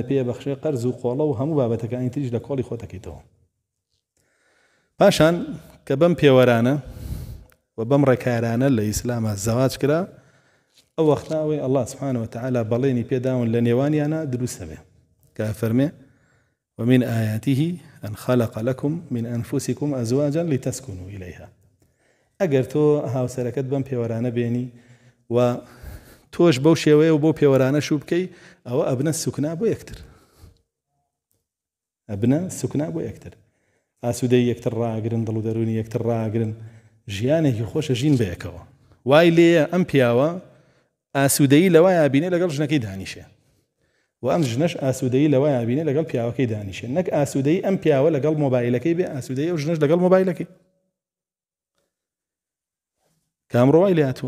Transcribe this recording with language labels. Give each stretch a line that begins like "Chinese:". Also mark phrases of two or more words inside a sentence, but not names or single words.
Central Kurdish: پێ بەخشێ قەرز و قۆڵە و هەموو بابەتەکانی تریش لە کۆڵی خۆتەکەیتەوە پاشان کە بەم پێوەرانە و بەم ڕێکارانە لە ئیسلامە زەواج کرا ئەو وەختاوەی ئەڵڵا
Arabic: سوبحانەهو وتەعالا
Central Kurdish: بەڵێنی پێداون لە نێوانیانە دروستە بێ کە فەرمێ
Arabic: ومن آياته أن خلق لكم من أنفسكم أزواجا لتسكنوا إليها
Central Kurdish: ئەگەر تۆ هاوسەرەکەت بەم پێوەرانە بێنی و تۆش بەو شێوەیە و بۆ پێوەرانە شوو بکەی ئەوە ئەبنە سوکنا بۆ یەکتر ئەبنە سوکنا بۆ یەکتر ئاسوودەی یەکتر ڕاگرن دڵ و دەرونی یەکتر ڕاگرن ژیانێکی خۆشە ژین بەیەکەوە وای لێیە ئەم پیاوە ئاسوودەیی لەوایە بینێ لەگەڵ ژنەکەی دانیشێ و ئەم ژنەش ئاسوودەیی لەوایە بینێ لەگەڵ پیاوەکەی دانیشێ نەک ئاسوودەیی ئەم پیاوە لەگەڵ مۆبایلەکەی بێ ئاسوودەیی ئەو ژنەش لەگەڵ مۆبایلەکەی کامڕۆوای لێ هاتووە